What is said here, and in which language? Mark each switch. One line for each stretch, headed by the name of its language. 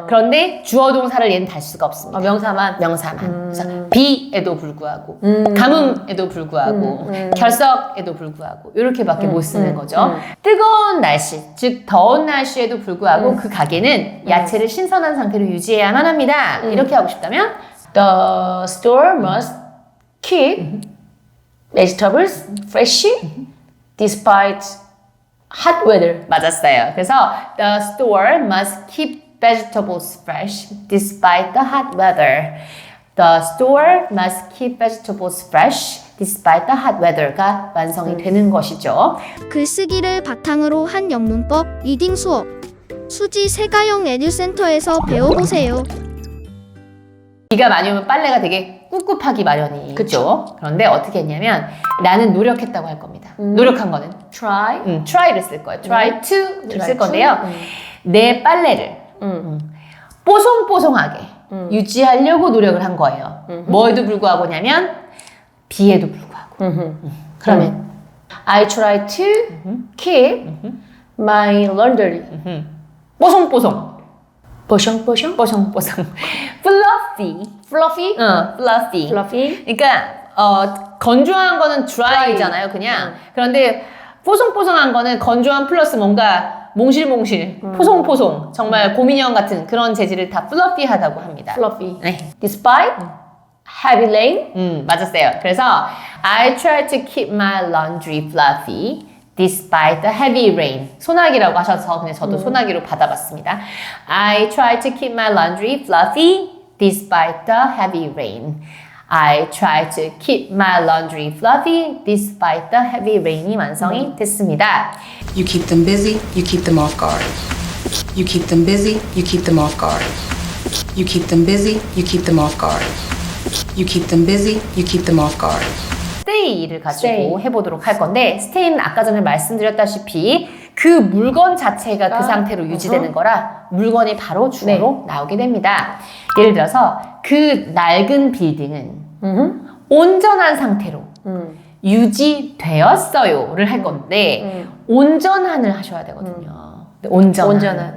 Korean: 그런데 주어 동사를 얘는 달 수가 없습니다. 명사만. 그래서 be에도 불구하고 가뭄에도 불구하고 결석에도 불구하고 이렇게밖에 못 쓰는 거죠. 뜨거운 날씨, 즉 더운 날씨에도 불구하고 그 가게는 야채를 신선한 상태로 유지해야만 합니다. 이렇게 하고 싶다면
English: The store must keep vegetables fresh despite hot weather.
Korean: 맞았어요.
English: 그래서 the store must keep vegetables fresh despite the hot weather. The store must keep vegetables fresh despite the hot weather
Korean: 가 완성이 되는 것이죠. 글쓰기를 바탕으로 한 영문법 리딩 수업 수지 세가영 에듀센터에서 배워보세요. 비가 많이 오면 빨래가 되게 꿉꿉하기 마련이죠. 그쵸. 그런데 어떻게 했냐면 나는 노력했다고 할 겁니다. 노력한 거는
English: Try.
Korean: try를 쓸 거예요. try to를
English: try
Korean: 쓸
English: to.
Korean: 건데요. 내 빨래를 뽀송뽀송하게 유지하려고 노력을 한 거예요. 뭐에도 불구하고냐면 비에도 불구하고.
English: 그러면 I try to keep my laundry
Korean: 뽀송뽀송. 뽀송뽀송 뽀송뽀송. fluffy.
English: fluffy fluffy. fluffy
Korean: 그러니까 건조한 거는 dry잖아요, 그냥. 그런데 뽀송뽀송한 거는 건조한 플러스 뭔가 몽실몽실, 포송포송, 정말 곰인형 같은 그런 재질을 다 fluffy하다고 합니다.
English: fluffy
Korean: 네.
English: despite heavy rain
Korean: 맞았어요.
English: 그래서 I try to keep my laundry fluffy despite the heavy rain.
Korean: 소나기라고 하셔서 그냥 저도 소나기로 받아봤습니다.
English: I try to keep my laundry fluffy despite the heavy rain. I try to keep my laundry fluffy despite the heavy rain
Korean: 이 완성이 됐습니다.
English: You keep them busy, you keep them off guard. You keep them busy, you keep them off guard. You keep them busy, you keep them off guard. You keep them busy, you keep them off guard.
Korean: stay를 가지고
English: stay.
Korean: 해보도록 할 건데 stay는 아까 전에 말씀드렸다시피 그 물건 자체가 그 상태로 유지되는 거라 물건이 바로 주어로 나오게 됩니다. 예를 들어서 그 낡은 빌딩은 온전한 상태로 유지되었어요를 할 건데 온전한을 하셔야 되거든요. 네, 온전한.